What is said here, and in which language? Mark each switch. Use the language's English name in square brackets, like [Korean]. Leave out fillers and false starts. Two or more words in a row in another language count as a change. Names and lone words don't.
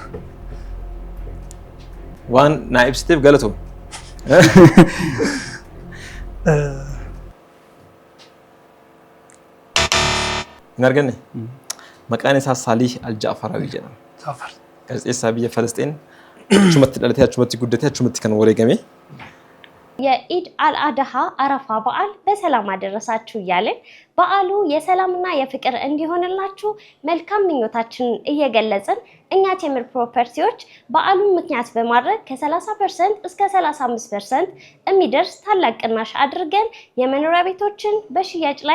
[Oromo] Waan naa ibsiteef galatoom. Hin arganne? Maqaan isaa Saalih Al-Jaafarawi jedhama. Gaazexeessaa biyya Falastiin achumatti dhalatee achumatti guddatee achumatti kan wareegame. [Amharic] የኢድ አልአድሃ አረፋ በዓል በሰላም አደረሳችሁ እያልን በዓሉ የሰላምና የፍቅር እንዲሆንላችሁ መልካም ምኞታችንን እየገለጽን እኛ ቴምር ፕሮፐርቲዎች በዓሉን ምክንያት በማድረግ ከ30% እስከ 35% የሚደርስ ታላቅ ቅናሽ አድርገን የመኖሪያ ቤቶችን በሽያጭ ላይ